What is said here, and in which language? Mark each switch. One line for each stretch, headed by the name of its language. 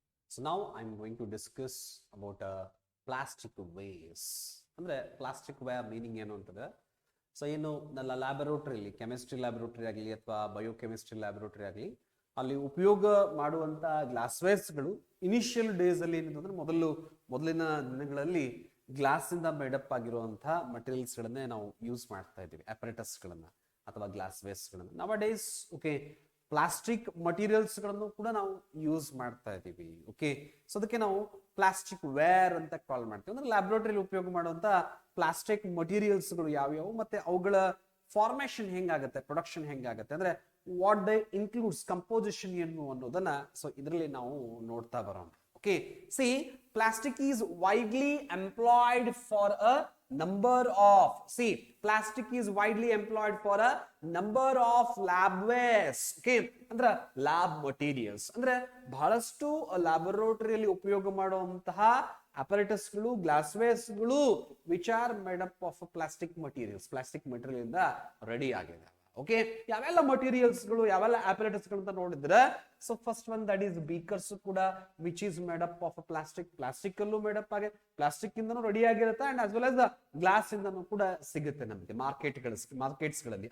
English: So now I'm going to discuss about plastic waste.
Kannada: ಅಂದ್ರೆ plastic wear meaning ಏನು ಅಂತಂದ್ರೆ so ಏನು ನನ್ನ ಲ್ಯಾಬೊರೇಟರಿಲಿ ಕೆಮಿಸ್ಟ್ರಿ ಲ್ಯಾಬೊರೇಟರಿ ಆಗಲಿ ಅಥವಾ ಬಯೋಕೆಮಿಸ್ಟ್ರಿ ಲ್ಯಾಬೊರೇಟರಿ ಆಗಲಿ ಅಲ್ಲಿ ಉಪಯೋಗ ಮಾಡುವಂಥ ಗ್ಲಾಸ್ವೇರ್ಸ್ಗಳು ಇನಿಷಿಯಲ್ ಡೇಸಲ್ಲಿ ಏನಂತಂದ್ರೆ ಮೊದಲಿನ ದಿನಗಳಲ್ಲಿ ಗ್ಲಾಸಿಂದ ಮೇಡಪ್ ಆಗಿರುವಂಥ ಮಟೀರಿಯಲ್ಸ್ಗಳನ್ನೇ ನಾವು ಯೂಸ್ ಮಾಡ್ತಾ ಇದ್ದೀವಿ, ಅಪರೇಟಸ್ಗಳನ್ನು ಅಥವಾ ಗ್ಲಾಸ್ವೇರ್ಸ್ಗಳನ್ನು. ನವ ಡೇಸ್ ಓಕೆ ಪ್ಲಾಸ್ಟಿಕ್ ಮಟೀರಿಯಲ್ಸ್ಗಳನ್ನು ಕೂಡ ನಾವು ಯೂಸ್ ಮಾಡ್ತಾ ಇದ್ದೀವಿ. ಓಕೆ, ಸೊ ಅದಕ್ಕೆ ನಾವು ಪ್ಲಾಸ್ಟಿಕ್ ವೇರ್ ಅಂತ ಕಾಲ್ ಮಾಡ್ತೀವಿ. ಅಂದ್ರೆ ಲ್ಯಾಬೊರೇಟರಿಲಿ ಉಪಯೋಗ ಮಾಡುವಂತ ಪ್ಲಾಸ್ಟಿಕ್ ಮಟೀರಿಯಲ್ಸ್ಗಳು ಯಾವ್ಯಾವು ಮತ್ತೆ ಅವುಗಳ ಫಾರ್ಮೇಶನ್ ಹೆಂಗಾಗತ್ತೆ, ಪ್ರೊಡಕ್ಷನ್ ಹೆಂಗಾಗತ್ತೆ, ಅಂದ್ರೆ
English: what they includes,
Kannada: ಕಂಪೋಸಿಷನ್ ಏನು ಅನ್ನೋದನ್ನ ಸೊ ಇದರಲ್ಲಿ ನಾವು ನೋಡ್ತಾ ಬರೋಣ.
English: Okay, see, plastic is widely employed for a number of, plastic is widely employed for a number of lab waste.
Kannada: Okay, ಅಂದ್ರೆ ಲ್ಯಾಬ್ ಮಟೀರಿಯಲ್ಸ್ ಅಂದ್ರೆ ಬಹಳಷ್ಟು ಲ್ಯಾಬೊರೇಟರಿಯಲ್ಲಿ ಉಪಯೋಗ ಮಾಡುವಂತಹ ಅಪರೇಟಸ್ಗಳು, ಗ್ಲಾಸ್ವೇರ್ಸ್ಗಳು
English: which are made up of
Kannada: plastic material ಇಂದ ರೆಡಿ ಆಗಿದೆ. Okay, ಯಾವೆಲ್ಲ ಮಟೀರಿಯಲ್ಸ್ಗಳು, ಯಾವೆಲ್ಲ ಅಪರೇಟಸ್ಗಳು ಅಂತ ನೋಡಿದ್ರೆ, so
English: first one that is beakers
Kannada: ಕೂಡ
English: which is made up of plastic
Kannada: ಅಲ್ಲೂ ಮೇಡ್ ಅಪ್ ಆಗಿ ಪ್ಲಾಸ್ಟಿಕ್ ಇಂದನೂ ರೆಡಿ ಆಗಿರುತ್ತೆ
English: and as well as
Kannada: glass ಇಂದನೂ ಕೂಡ ಸಿಗುತ್ತೆ ನಮಗೆ ಮಾರ್ಕೆಟ್ಸ್ಗಳಲ್ಲಿ.